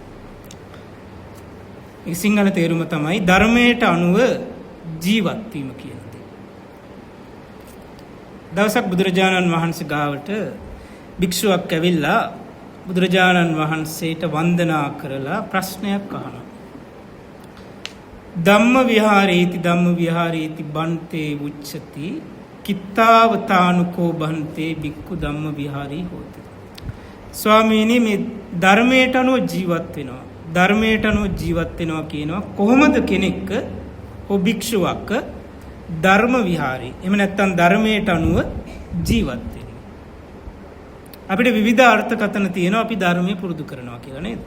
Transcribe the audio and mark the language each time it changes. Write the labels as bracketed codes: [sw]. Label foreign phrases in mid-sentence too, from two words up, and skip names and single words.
[si] මේ සිංහල තේරුම තමයි ධර්මයට අනුව ජීවත් වීම කියන දේ. දවසක් බුදුරජාණන් වහන්සේ ගාවට භික්ෂුවක් ඇවිල්ලා බුදුරජාණන් වහන්සේට වන්දනා කරලා ප්‍රශ්නයක් අහනවා. [pi] ධම්ම විහාරේති බන්තේ උච්චති කිත්තාවතානුකෝ බන්තේ බික්ඛු ධම්ම විහාරී හෝති. [si] ස්වාමීනි, මේ ධර්මයට අනුව ජීවත් වෙනවා. ධර්මයට අනුව ජීවත් වෙනවා කියනවා කොහොමද කෙනෙක් හෝ භික්ෂුවක් ධර්ම විහාරී එහෙම නැත්නම් ධර්මයට අනුව ජීවත් වෙන්නේ? අපිට විවිධ අර්ථකථන තියෙනවා අපි ධර්මයේ පුරුදු කරනවා කියලා නේද?